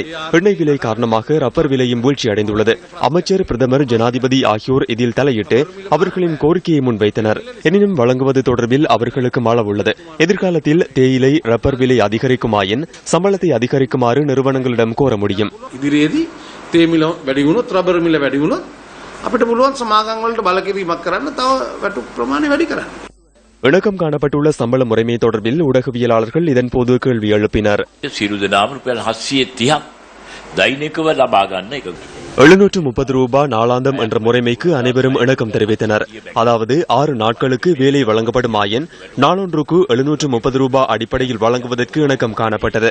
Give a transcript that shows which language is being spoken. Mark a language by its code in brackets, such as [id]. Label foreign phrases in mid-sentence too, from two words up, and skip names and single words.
[ta] எண்ணெய் விலை காரணமாக ரப்பர் விலையும் வீழ்ச்சி அடைந்துள்ளது. அமைச்சர், பிரதமர், ஜனாதிபதி ஆகியோர் இதில் தலையிட்டு அவர்களின் கோரிக்கையை முன்வைத்தனர். எனினும் வழங்குவது தொடர்பில் அவர்களுக்கு அளவுள்ளது. எதிர்காலத்தில் தேயிலை, ரப்பர் விலை அதிகரிக்குமாயின் சம்பளத்தை அதிகரிக்குமாறு நிறுவனங்களிடம் கோர முடியும். [si] තේමිල වැඩි වුණොත් රබර් මිල වැඩි වුණොත් අපිට පුළුවන් සමාගම් වලට බල කිරීමක් කරන්න තව වැටු ප්‍රමාණය වැඩි කරන්න. [ta] இணக்கம் காணப்பட்டுள்ள சம்பள முறைமை தொடர்பில் ஊடகவியலாளர்கள் இதன்போது கேள்வி எழுப்பினர். 730 ரூபாய் நாளாந்தம் என்ற முறைமைக்கு அனைவரும் இணக்கம் தெரிவித்தனர். அதாவது 6 நாட்களுக்கு வேலை வழங்கப்படுமாயின் நாளொன்றுக்கு 730 ரூபாய் அடிப்படையில் வழங்குவதற்கு இணக்கம் காணப்பட்டது.